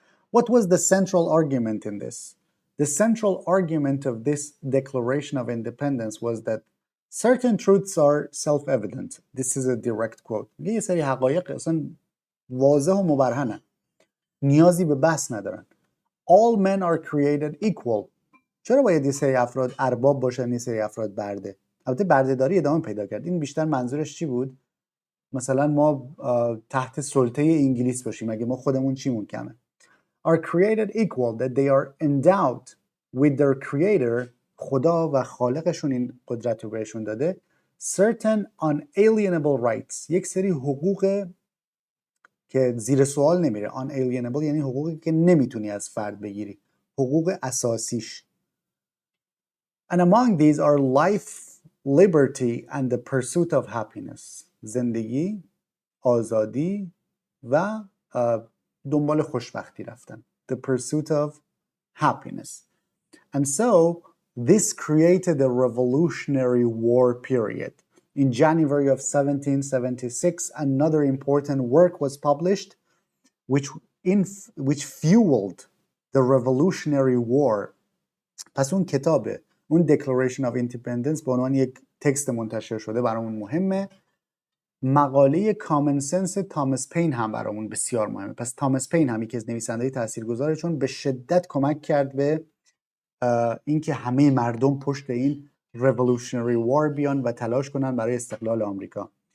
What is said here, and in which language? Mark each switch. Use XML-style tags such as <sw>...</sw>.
<en>What was the central argument in this? The central argument of this Declaration of Independence was that certain truths are self-evident. This is a direct quote.</en> <fa>یه سری حقایق اصلا واضح و مبرهنن، نیازی به بحث ندارن.</fa> <en>All men are created equal.</en> <fa>چرا باید یه سری افراد ارباب باشن یه سری افراد برده؟ البته بردهداری ادامه پیدا کرد. این بیشتر منظورش چی بود؟ مثلا ما تحت سلطه انگلیس باشیم، اگه ما خودمون چیمون کمه.</fa> <en>Are created equal, that they are endowed with their creator.</en> <fa>خدا و خالقشون این قدرت رو بهشون داده.</fa> <en>Certain unalienable rights.</en> <fa>یک سری حقوق که زیر سوال نمیره. Unalienable یعنی حقوقی که نمیتونی از فرد بگیری. حقوق اساسیش.</fa> <en>And among these are life, liberty and the pursuit of happiness.</en> <fa>زندگی، آزادی و دنبال خوشبختی رفتن.</fa> <en>The pursuit of happiness. And so this created a revolutionary war period. In January of 1776, another important work was published which fueled the Revolutionary War.</en> <fa>پس اون کتابه، اون Declaration of Independence به عنوان یک تکست منتشر شده برامون مهمه. مقاله کامن سنس تامس پین هم برامون بسیار مهمه. پس تامس پین هم یکی از نویسنده‌های تاثیرگذاره، چون به شدت کمک کرد به اینکه همه مردم پشت این Revolutionary War بیان و تلاش کنن برای استقلال آمریکا.</fa>